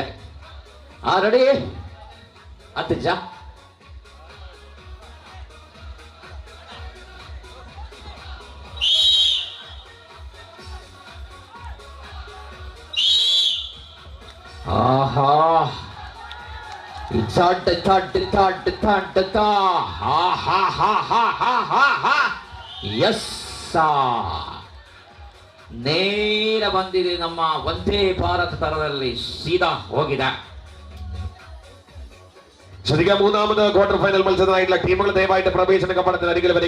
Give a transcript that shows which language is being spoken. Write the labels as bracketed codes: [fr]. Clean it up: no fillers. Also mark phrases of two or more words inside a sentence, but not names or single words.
[tcy] ರೆಡಿ ಅತ್ತಜ ಆಹಾ [kn] ನೇರ ಬಂದಿದೆ ನಮ್ಮ ವಂದೇ ಭಾರತ ತರದಲ್ಲಿ ಸೀದಾ ಹೋಗಿದೆ. [ml] ശ്രദ്ധിക്കുക, മൂന്നാമത് [en] quarter final [ml] മത്സരമായിട്ടുള്ള ടീമുകൾ ദയവായിട്ട് പ്രവേശന കവാടത്തിന് അരികിൽ വരിക.